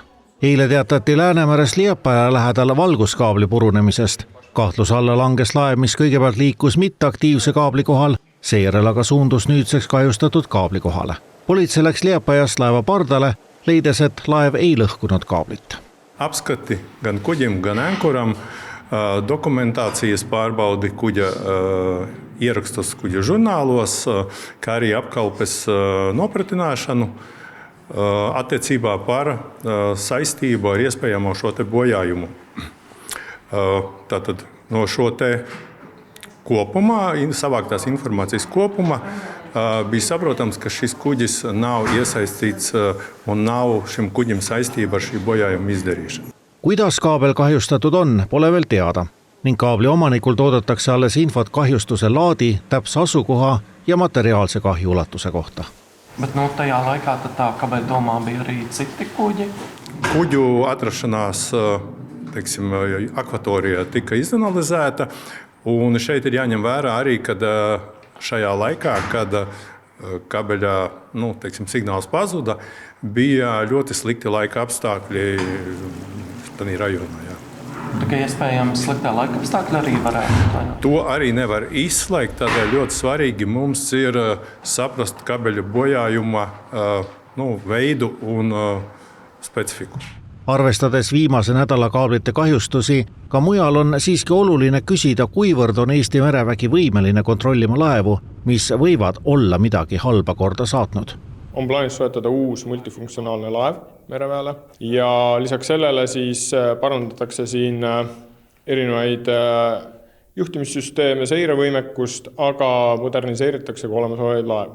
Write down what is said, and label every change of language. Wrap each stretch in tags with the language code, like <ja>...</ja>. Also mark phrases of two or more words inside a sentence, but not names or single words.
<et>Eile teatati Läänemeres Liepaja lähedal valguskaabli purunemisest. Kahtluse alla langes laev, mis kõigepealt liikus mitteaktiivse kaabli kohal, seejärel aga suundus nüüdseks kahjustatud kaabli kohale. Politsei läks Liepajast laeva pardale, leides, et laev ei lõhkunud kaablit.</et> <lv>Apskati gan kuģim, gan ankuram, dokumentācijas pārbaudi kuģa ierakstus kuģa žurnālos, kā arī apkalpes nopratināšanu attiecībā par saistību ar iespējamo šo te bojājumu. Tātad no šo te kopumā, savāktās informācijas kopumā, bija saprotams, ka šis kuģis nav iesaistīts un nav šim kuģim saistība ar šī bojājuma izdarīšanu.</lv> <et>Kuidas kaabel kahjustatud on, pole veel teada ning kaabli omanikul toodetakse alles infot kahjustuse laadi, täpse asukoha ja materiaalse kahju ulatuse kohta.</et> <lv>Bet tajā laikā tā kabeļa domā bija arī citi kuģi? Kuģu atrašanās, teiksim, akvatorijā tika izanalizēta, un šeit ir jāņem vērā arī, kad šajā laikā, kad kabeļā, teiksim, signāls pazuda, bija ļoti slikti laika apstākļi tādā rajonā. Jā. Tikai iespējams sliktā laika apstākļi arī varētu? To arī nevar izslēgt, tādēļ ļoti svarīgi mums ir saprast kabeļa bojājuma veidu un specifiku.</lv> <et>Arvestades viimase nädala kaablite kahjustusi, ka mujal on siiski oluline küsida, kuivõrd on Eesti merevägi võimeline kontrollima laevu, mis võivad olla midagi halba korda saatnud. On plaanis soetada uus multifunktsionaalne laev mereväele ja lisaks sellele siis parandatakse siin erinevaid juhtimissüsteeme, seirevõimekust, aga moderniseeritakse ka olemasolevaid laevu.</et>